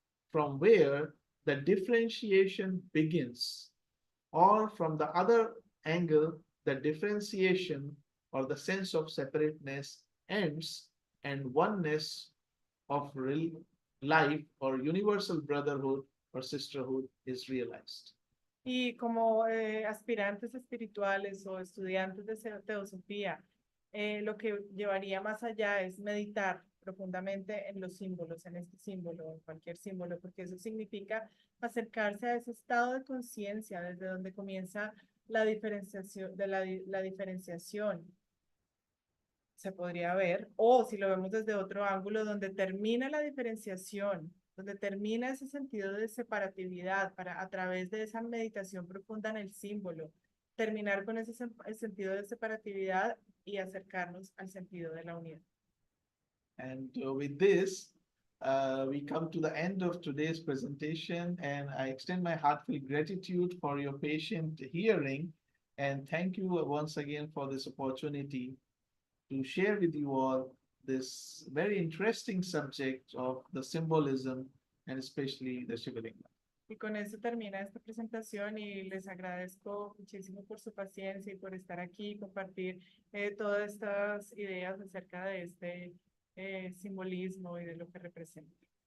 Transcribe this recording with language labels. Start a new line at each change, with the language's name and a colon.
English: from where the differentiation begins, or from the other angle, the differentiation or the sense of separateness ends and oneness of real life or universal brotherhood or sisterhood is realized.
Spanish: Y como aspirantes espirituales o estudiantes de teosofía, lo que llevaría más allá es meditar profundamente en los símbolos, en este símbolo, en cualquier símbolo, porque eso significa acercarse a ese estado de conciencia desde donde comienza la diferenciación, la diferenciación, se podría ver, o si lo vemos desde otro ángulo, donde termina la diferenciación, donde termina ese sentido de separatividad, para a través de esa meditación profunda en el símbolo, terminar con ese sentido de separatividad y acercarnos al sentido de la unidad.
English: And with this, we come to the end of today's presentation, and I extend my heartfelt gratitude for your patient hearing, and thank you once again for this opportunity to share with you all this very interesting subject of the symbolism and especially the Shivalingam.
Spanish: Y con eso termina esta presentación y les agradezco muchísimo por su paciencia y por estar aquí y compartir todas estas ideas acerca de este simbolismo y de lo que representa.